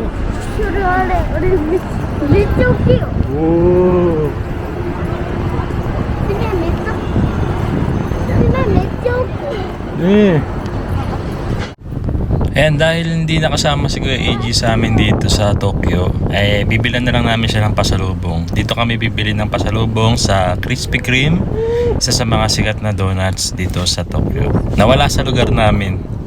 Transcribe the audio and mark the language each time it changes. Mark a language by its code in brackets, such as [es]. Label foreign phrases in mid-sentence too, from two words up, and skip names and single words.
[ja] それあれ、あれめっちゃ大きいよ。 Oh. めっちゃ大きい。 [tl] And dahil hindi nakasama si Kuya AG sa amin dito sa Tokyo, ay bibilan na lang namin siya ng pasalubong. Dito kami bibili ng pasalubong sa Krispy Kreme, isa sa mga sikat na donuts dito sa Tokyo. Nawala sa lugar namin.